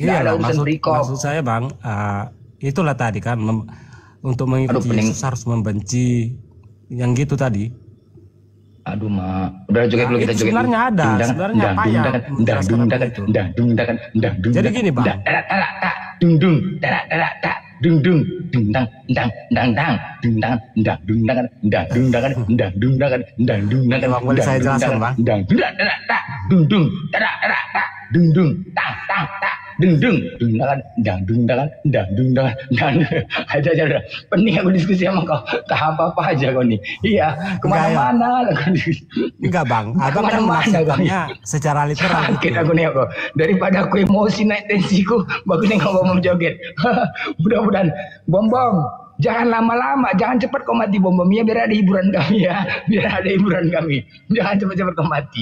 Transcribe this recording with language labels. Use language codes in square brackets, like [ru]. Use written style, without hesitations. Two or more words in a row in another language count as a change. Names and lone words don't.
[id] Nggak ada urusan perikop. Maksud saya, Bang, itulah tadi kan untuk mengikuti Yesus harus membenci yang gitu tadi. Aduh, udah joget dulu, kita joget. Sebenarnya ada, sebenarnya apa ya? Jadi gini, Bang. Dung dung dung dang dang dang dang dung dang dang dung dang dang dung dang dang dung dang dang dung dang dang. Boleh saya jelaskan bang? Dang dung dung tada tada ta dung dung tang tang ta dung dung dung dang dang dung dang dang dung dang dang. Aja udah. Penting aku diskusi sama kau. Tak apa aja kau nih. Iya, kemana-mana lah kau. Enggak bang, abang kan maksudnya secara literal. Sakit aku nih aku. Daripada aku emosi naik tensiku, bagusnya kau mau joget. Mudah-mudahan bom jangan lama-lama, jangan cepat kau mati bom ya, biar ada hiburan kami ya, biar ada hiburan kami, jangan cepat-cepat kau mati.